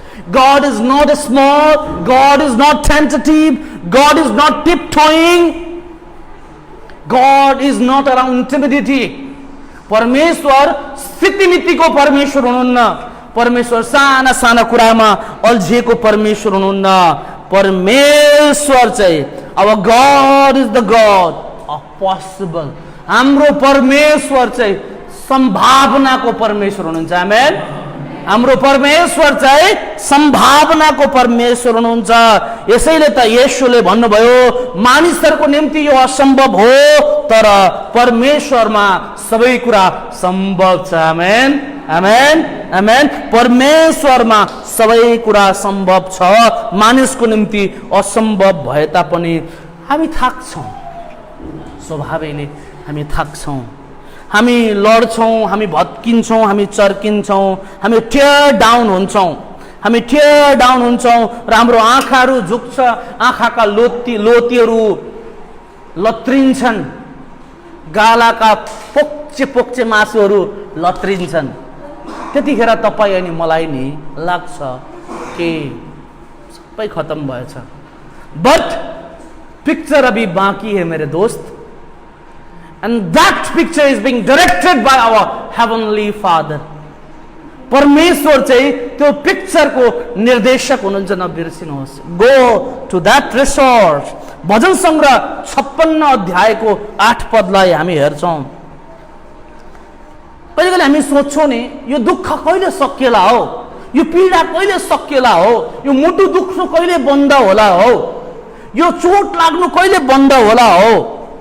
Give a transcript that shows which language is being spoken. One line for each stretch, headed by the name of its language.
English: God is not small, God is not tentative, God is not tiptoeing, God is not around intimidity.
Nepali: परमेश्वर स्थितिमितिको परमेश्वर हुनुहुन्न। परमेश्वर साना कुरामा अल्झिएको परमेश्वर हुनुहुन्न। परमेश्वर चाहिँ
English: our God is the God of possible.
Nepali: हाम्रो परमेश्वर चाहिँ संभावनाको परमेश्वर हुनुहुन्छ। आमेन। हाम्रो परमेश्वर चाहिँ संभावनाको परमेश्वर हुनुहुन्छ। यसैले त येशूले भन्नुभयो मानिसहरूको निम्ति यो असम्भव हो तर परमेश्वरमा सबै कुरा सम्भव छ। आमेन आमेन आमेन। परमेश्वरमा सबै कुरा सम्भव छ। मानिसको निम्ति असम्भव भए तापनि हामी थाक्छौँ, स्वभावैले हामी थाक्छौँ। हामी लड्छौँ, हामी भत्किन्छौँ, हामी चर्किन्छौँ, हामी
English: tear down
Nepali: हुन्छौँ, हामी टियर डाउन हुन्छौँ र हाम्रो आँखाहरू झुक्छ, आँखाका लोतीहरू लत्रिन्छन्, गालाका पोक्चे पोक्चे मासुहरू लत्रिन्छन्। त्यतिखेर तपाईँ अनि मलाई नि लाग्छ कि सबै खत्म भएछ।
Hindi: बट पिक्चर अभी बाँकी है मेरे दोस्त,
English: and that picture is being directed by our heavenly Father.
Nepali: परमेश्वर चाहिँ त्यो पिक्चरको निर्देशक हुनुहुन्छ, नबिर्सिनुहोस्।
English: Go to that resort.
Nepali: भजन सङ्ग्रह 56 अध्यायको 8 पदलाई हामी हेर्छौँ। कहिले कहिले हामी सोध्छौँ नि, यो दुःख कहिले सकिएला हो, यो पीडा कहिले सकिएला हो, यो मुटु दुख्नु कहिले बन्द होला हो, यो चोट लाग्नु कहिले बन्द होला हो।